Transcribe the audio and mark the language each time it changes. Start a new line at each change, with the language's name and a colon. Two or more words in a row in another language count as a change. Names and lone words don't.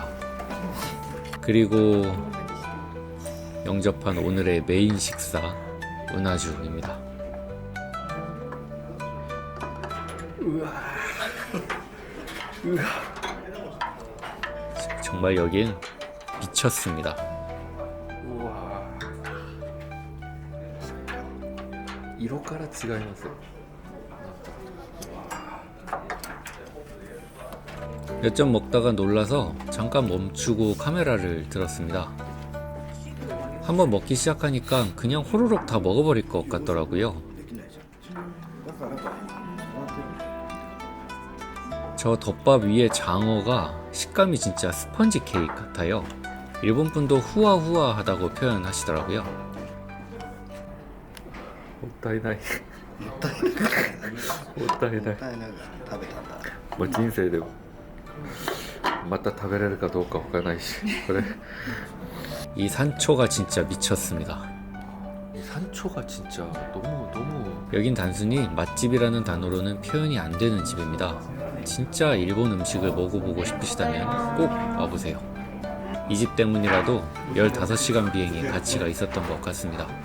Korean: 그리고 영접한 오늘의 메인 식사 은하주입니다. 정말 여긴 미쳤습니다. 우와.
Japanese: 色から違います。
Korean: 몇 점 먹다가 놀라서 잠깐 멈추고 카메라를 들었습니다. 한번 먹기 시작하니까 그냥 호로록 다 먹어버릴 것 같더라고요. 저 덮밥 위에 장어가 식감이 진짜 스펀지 케이크 같아요. 일본 분도 후아후아 하다고 표현하시더라고요.
Japanese: もったいない。もったいない。もったいない。食べたんだ。もう人生でまた食べれるかどうかわからないし、これ
Korean: 이 산초가 진짜 미쳤습니다. 이 산초가 진짜 너무 여긴 단순히 맛집이라는 단어로는 표현이 안 되는 집입니다. 진짜 일본 음식을 먹어보고 싶으시다면 꼭 와보세요. 이 집 때문이라도 15시간 비행의 가치가 있었던 것 같습니다.